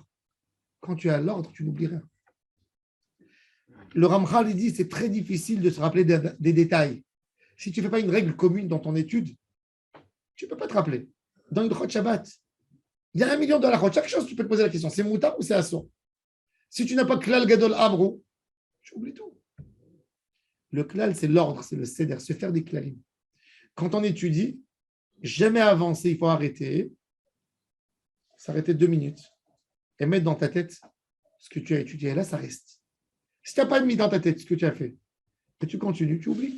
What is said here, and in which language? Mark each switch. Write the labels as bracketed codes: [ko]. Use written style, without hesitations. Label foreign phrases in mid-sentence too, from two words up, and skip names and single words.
[fr] Quand tu as l'ordre, tu n'oublies rien. Le Ramchal, il dit c'est très difficile de se rappeler des détails. Si tu ne fais pas une règle commune dans ton étude, tu ne peux pas te rappeler. Dans une Chot Shabbat, il y a 1 million de halachot. Chaque chose, tu peux te poser la question, c'est moutar ou c'est assour? Si tu n'as pas [he] כלל גדול אמרו, [fr] tu oublies tout. Le klal, c'est l'ordre, c'est le seder, se faire des klalim. Quand on étudie, jamais avancer, il faut arrêter, s'arrêter 2 minutes et mettre dans ta tête ce que tu as étudié. Et là, ça reste. Si tu n'as pas mis dans ta tête ce que tu as fait, et tu continues, tu oublies.